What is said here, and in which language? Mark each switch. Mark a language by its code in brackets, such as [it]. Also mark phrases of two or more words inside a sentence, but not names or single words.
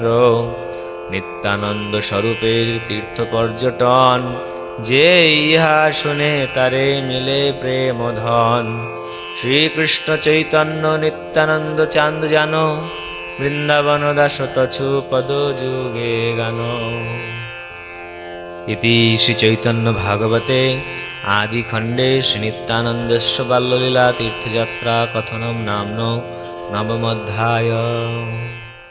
[bn] নিত্যানন্দ স্বরূপের তীর্থ পর্যটন, যে ইহা শুনে তারে মিলে প্রেম ধন। শ্রীকৃষ্ণ চৈতন্য নিত্যানন্দ চান্দ জানো, বৃন্দাবন দাসতছু পদ যুগে গান। [sa] ইতি শ্রী চৈতন্য ভাগবতে आदि खंडे श्री नित्यानंदस्य बाल्यलीला तीर्थयात्रा कथनम नाम्नो नवमोऽध्यायः।